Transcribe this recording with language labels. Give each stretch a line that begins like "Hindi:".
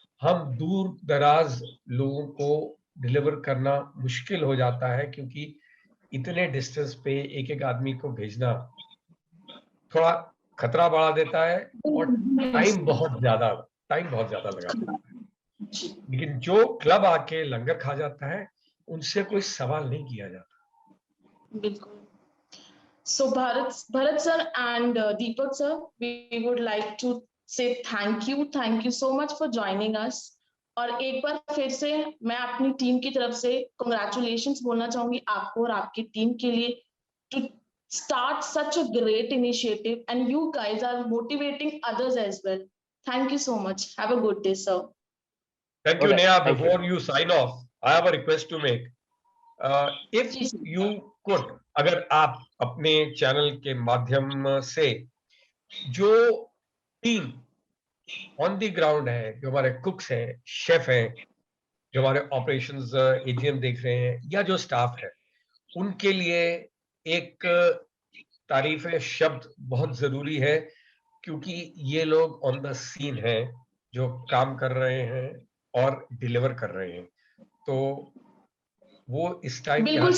Hindi: हम दूर दराज लोगों को डिलीवर करना मुश्किल हो जाता है, क्योंकि इतने डिस्टेंस पे एक एक आदमी को भेजना थोड़ा खतरा बढ़ा देता है और टाइम बहुत ज्यादा लगा देता है। लेकिन जो क्लब आके लंगर खा जाता है, उनसे कोई सवाल नहीं किया जाता। बिल्कुल।
English: So Bharat sir and Deepak sir, we would like to say thank you so much for joining us.
Hindi: और एक बार फिर से मैं अपनी टीम की तरफ से congratulations बोलना चाहूंगी आपको और आपकी टीम के लिए to
English: start such a great initiative, and you guys are motivating others as well. Thank you so much. Have a good day, sir. Thank you, Okay, Neha. thank you. Before you sign off, I have a request to make. If
Hindi: ji sir.
English: you could,
Hindi: अगर आप अपने channel के माध्यम से जो team on the ground है, जो हमारे कुक्स हैं, शेफ हैं, जो हमारे ऑपरेशंस एजीएम देख रहे हैं, या जो स्टाफ है, उनके लिए एक तारीफ शब्द बहुत जरूरी है, क्योंकि ये लोग ऑन द सीन हैं, जो काम कर रहे हैं और डिलीवर कर रहे हैं, तो वो इस टाइम यहाँ